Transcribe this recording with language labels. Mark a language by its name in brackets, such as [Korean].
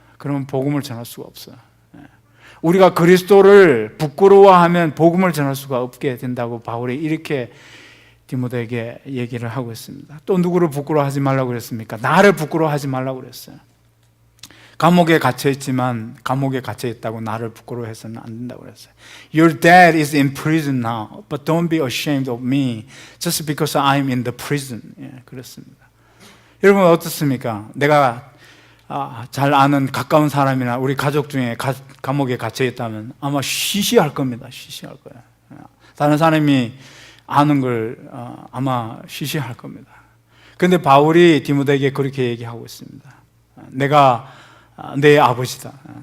[Korean] 그러면 복음을 전할 수가 없어요. 우리가 그리스도를 부끄러워하면 복음을 전할 수가 없게 된다고 바울이 이렇게 디모데에게 얘기를 하고 있습니다. 또 누구를 부끄러워하지 말라고 그랬습니까? 나를 부끄러워하지 말라고 그랬어요. 감옥에 갇혀 있지만 감옥에 갇혀 있다고 나를 부끄러워해서는 안 된다고 그랬어요. [English] Your dad is in prison now, but don't be ashamed of me just because I'm in the prison. [Korean] 그랬습니다. 여러분 어떻습니까? 내가 잘 아는 가까운 사람이나 우리 가족 중에 감옥에 갇혀 있다면 아마 시시할 겁니다. 시시할 거예요. 다른 사람이 아는 걸 아마 시시할 겁니다. 근데 바울이 디모데에게 그렇게 얘기하고 있습니다. 내가 내 아버지다.